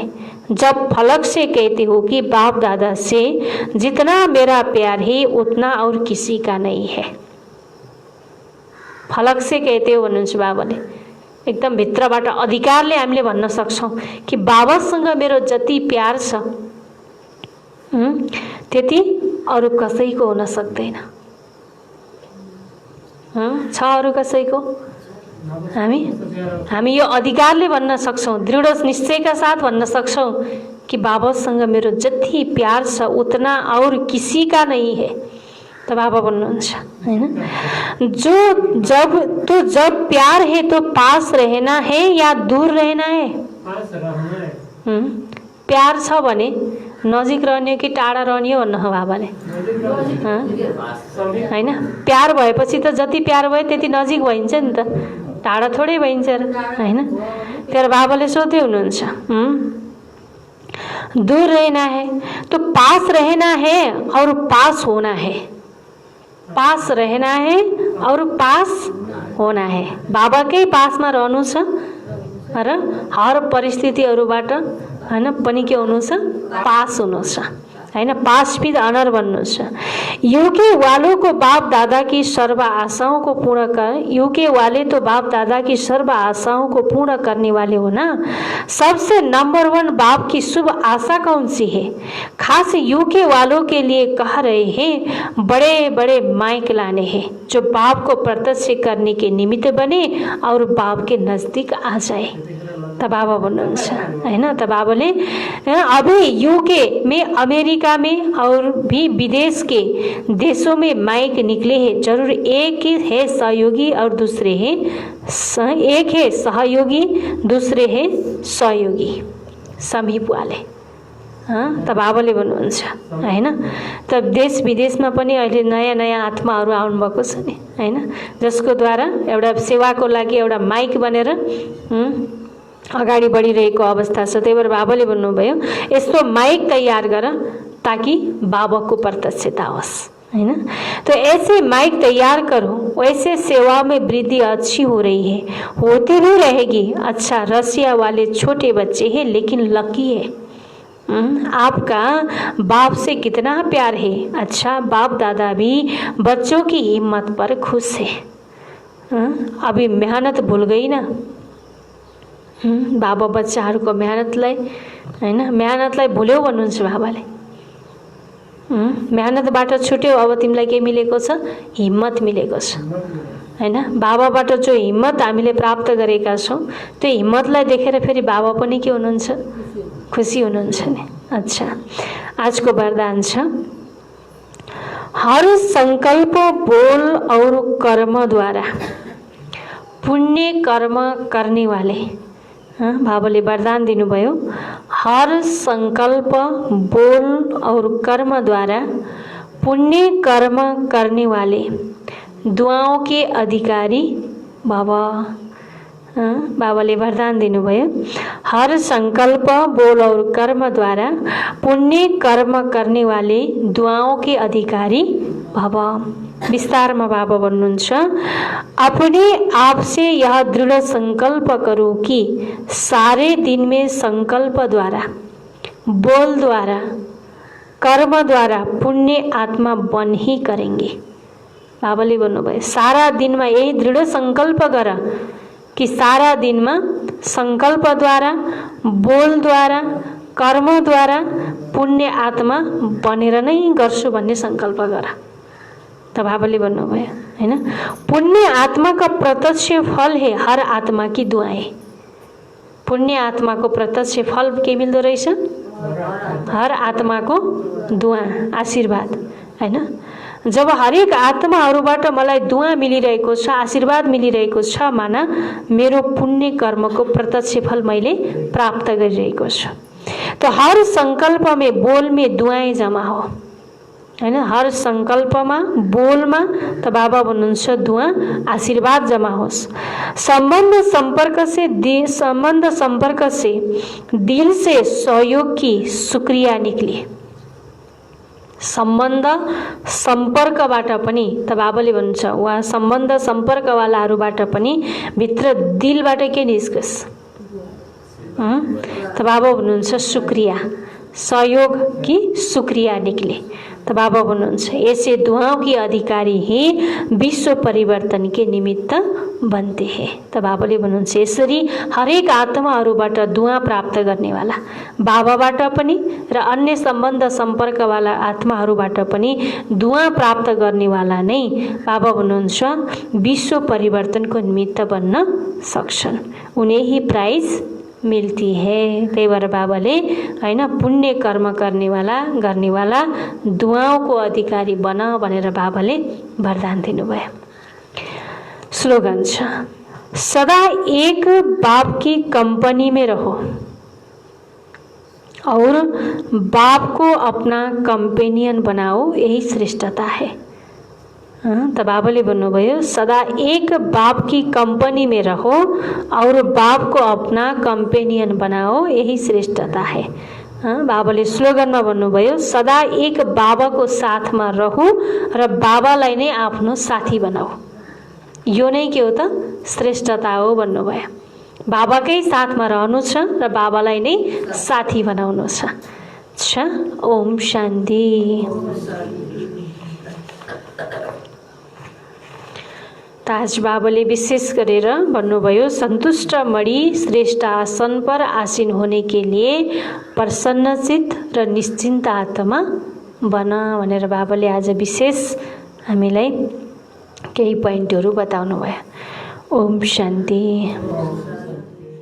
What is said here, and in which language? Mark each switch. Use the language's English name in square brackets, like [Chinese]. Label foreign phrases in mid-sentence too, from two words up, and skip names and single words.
[Hindi] जब फलक से कहते हो कि बाप दादा से जितना मेरा प्यार है उतना और किसी का नहीं है। फलक से कहते हो [Nepali] भन्नुहुन्छ बाबाले, एकदम भित्रबाट अधिकारले हामीले भन्न सक्छौं कि बाबासँग मेरो जति प्यार छ त्यति अरू कसैको हुन सक्दैन। छ अरू कसैको? हामी यो अधिकारले भन्न सक्छौं, दृढ निश्चयका साथ भन्न सक्छौं कि बाबासँग मेरो जति प्यार छ [Hindi] उतना और किसी का नहीं है। [Nepali] तो बाबा भन्नुहुन्छ हैन, [Hindi] जब प्यार है तो पास रहना है या दूर रहना है? पास रहना है। [Nepali] प्यार छ भने नजिक रहने कि टाढा रहने हो भन्नु बाबाले हैन। प्यार भएपछि त जति प्यार भयो त्यति नजिक भइन्छ नि त, टाढा थोरै भइन्छ हैन। तर बाबाले सोध्दै हुनुहुन्छ [Hindi] दूर रहना है तो पास रहना है और पास होना है। पास रहना है और पास होना है। [Nepali] बाबाकै पासमा रहनु छ र हर परिस्थितिहरुबाट हैन पनि के हुनु छ, पास हुनु छ हैन। [English] pass with honour [Nepali] भन्नु छ। [Hindi] यूके वालों को बाप दादा की सर्व आशाओं को पूर्ण कर, यूके वाले तो बाप दादा की सर्व आशाओं को पूर्ण करने वाले हो ना। सबसे नंबर 1 बाप की शुभ आशा कौन सी है? खास यूके वालों के लिए कह रहे हैं, बड़े बड़े माइक लाने हैं जो बाप को प्रत्यक्ष करने के निमित्त बने और बाप के नजदीक आ जाए। [Nepali] त बाबा भन्नुहुन्छ हैन। त बाबाले [Hindi] अभी यूके में, अमेरिका में और भी विदेश के देशों में माइक निकले हैं। जरूर एक है सहयोगी और दूसरे हैं एक है सहयोगी दूसरे है सहयोगी, समीप वाले। [Nepali] त बाबाले भन्नुहुन्छ हैन। त देश विदेशमा पनि अहिले नयाँ नयाँ आत्माहरू आउनु भएको छ नि हैन, जसको द्वारा एउटा सेवाको लागि एउटा माइक बनेर अगाडि बढिरहेको अवस्था छ। त्यही भएर बाबाले भन्नुभयो यस्तो माइक तैयार गर ताकि बाबा को प्रत्यक्षता होस्, [Hindi] है ना। तो ऐसे माइक तैयार करो, वैसे सेवा में वृद्धि अच्छी हो रही है, होती भी रहेगी। अच्छा, रसिया वाले छोटे बच्चे हैं लेकिन लकी है। आपका बाप से कितना प्यार है। अच्छा, बाप दादा भी बच्चों की हिम्मत पर खुश है। अभी मेहनत भूल गई ना। [Nepali] बाबा बच्चाहरूको मेहनतलाई, हैन, मेहनतलाई भुल्यौ भन्नुहुन्छ बाबाले। मेहनतबाट छुट्यो, अब तिमीलाई के मिलेको छ? हिम्मत मिलेको छ, हैन। बाबाबाट जो हिम्मत हामीले प्राप्त गरेका छौँ, त्यो हिम्मतलाई देखेर फेरि बाबा पनि के हुनुहुन्छ? खुसी हुनुहुन्छ नि। अच्छा, आजको वरदान छ, [Hindi] हर संकल्प बोल और कर्म द्वारा पुण्य कर्म करने वाले। [Nepali] बाबाले वरदान दिनुभयो, [Hindi] हर संकल्प बोल और कर्म द्वारा पुण्य कर्म करने वाले दुआओं के अधिकारी। [Nepali] बाबाले वरदान दिनुभयो, [Hindi] हर संकल्प बोल और कर्म द्वारा पुण्य कर्म करने वाले दुआओं के अधिकारी बाबा। [Nepali] विस्तारमा बाबा भन्नुहुन्छ, [Hindi] अपने आप से यह दृढ़ संकल्प करो कि सारे दिन में संकल्प द्वारा, बोल द्वारा, कर्म द्वारा पुण्य आत्मा बन ही करेंगे। [Nepali] बाबाले भन्नुभयो, सारा दिनमा यही दृढ़ संकल्प गर कि सारा दिनमा संकल्प द्वारा, बोल द्वारा, कर्म द्वारा पुण्य आत्मा बनेर नै गर्छु भन्ने संकल्प गर। त बाबाले भन्नुभयो, हैन, [Hindi] पुण्य आत्मा का प्रत्यक्ष फल है हर आत्मा की दुआएं। [Nepali] पुण्य आत्मा को प्रत्यक्ष फल के मिल्दो रहेछ? हर आत्मा को दुआ, आशीर्वाद, हैन। जब हरेक आत्माहरूबाट मलाई दुआ मिलिरहेको छ, आशीर्वाद मिलिरहेको छ, माना मेरो पुण्य कर्मको प्रत्यक्ष फल मैले प्राप्त गरिरहेको छु। [Hindi] तो हर संकल्प में, बोल में दुआएं जमा हो, हैन। [Nepali] हर संकल्पमा, बोलमा त बाबा भन्नुहुन्छ दुआ, आशीर्वाद जमा होस्। [Hindi] संबंध संपर्क से दिल से सहयोग की शुक्रिया निक्ले। [Nepali] सम्बन्ध सम्पर्कबाट पनि त बाबाले भन्नुहुन्छ, वा सम्बन्ध सम्पर्कवालाहरूबाट पनि भित्र दिलबाट के निस्कस? त बाबा भन्नुहुन्छ [Hindi] शुक्रिया, सहयोग की शुक्रिया निकले। तो [Nepali] बाबा भन्नुहुन्छ, [Hindi] ऐसे दुआओं के अधिकारी ही विश्व परिवर्तन के निमित्त बनते हैं। [Nepali] तो बाबाले भन्नुहुन्छ, यसरी हरेक आत्माहरूबाट दुआ प्राप्त गर्नेवाला बाबाबाट पनि र अन्य सम्बन्ध सम्पर्कवाला आत्माहरूबाट पनि दुआ प्राप्त गर्नेवाला नै बाबा भन्नुहुन्छ विश्व परिवर्तनको निमित्त बन्न सक्छन्। [Hindi] उन्हें ही प्राइज मिलती है। [Nepali] त्यही भएर बाबाले, हैन, पुण्य कर्म गर्नेवाला [Hindi] दुआओं को अधिकारी [Nepali] बन भनेर बाबाले वरदान दिनुभयो। स्लोगन छ, [Hindi] सदा एक बाप की कंपनी में रहो और बाप को अपना कंपेनियन बनाओ, यही श्रेष्ठता है। [Nepali] त बाबाले भन्नुभयो, [Hindi] सदा एक बाप की कंपनी में रहो और बाप को अपना कंपेनियन बनाओ, यही श्रेष्ठता है। [Nepali] बाबाले स्लोगनमा भन्नुभयो, सदा एक बाबाको साथमा रहु र बाबालाई नै आफ्नो साथी बनाऊ, यो नै के हो त? श्रेष्ठता हो भन्नुभयो। बाबाकै साथमा रहनु छ र बाबालाई नै साथी बनाउनु छ। ओम शान्ति। आज बाबाले विशेष गरेर भन्नुभयो, [Hindi] संतुष्ट मणि श्रेष्ठ आसन पर आसीन होने के लिए प्रसन्नचित र निश्चिन्त आत्मा बन [Nepali] भनेर बाबाले आज विशेष हामीलाई केही पोइन्टहरू बताउनु भयो। ओम शान्ति।